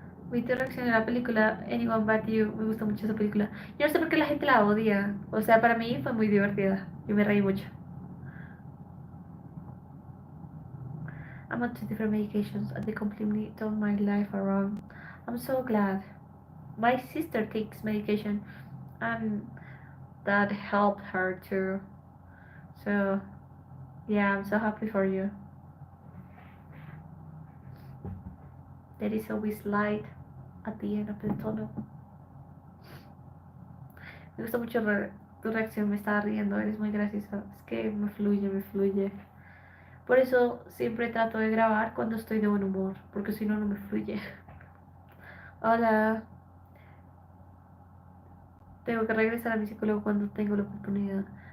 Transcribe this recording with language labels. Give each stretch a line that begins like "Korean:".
Spanish: ¿Viste reacción a la película Anyone But You? Me gusta mucho esa película. Yo no sé por qué la gente la odia. O sea, para mí fue muy divertida. Yo me reí mucho.
English: I'm on 2 different medications and they completely turned my life around. I'm so glad. My sister takes medication and that helped her too. So, yeah, I'm so happy for you. There is always light at the end of the tunnel.
Spanish: Me gusta mucho tu reacción, me estaba riendo, eres muy graciosa. Es que me fluye, me fluye. Por eso siempre trato de grabar cuando estoy de buen humor, porque si no, no me fluye. Hola, tengo que regresar a mi psicólogo cuando tengo la oportunidad.